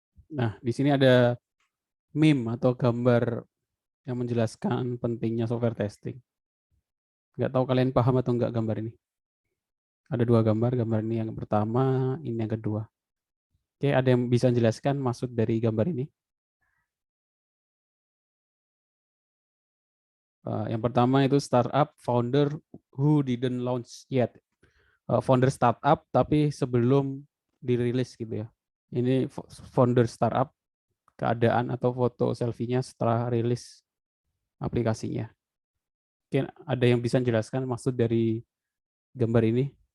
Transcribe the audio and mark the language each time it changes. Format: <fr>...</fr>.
<id>Nah, di sini ada meme atau gambar yang menjelaskan pentingnya software testing. Nggak tahu kalian paham atau enggak gambar ini. Ada dua gambar, gambar ini yang pertama, ini yang kedua. Oke, ada yang bisa menjelaskan maksud dari gambar ini? Yang pertama itu</id> <en>startup founder who didn't launch yet.</en> <id>Founder startup tapi sebelum dirilis gitu ya. Ini founder startup, keadaan atau foto selfie-nya setelah rilis aplikasinya. Mungkin ada yang bisa menjelaskan maksud dari gambar ini?</id>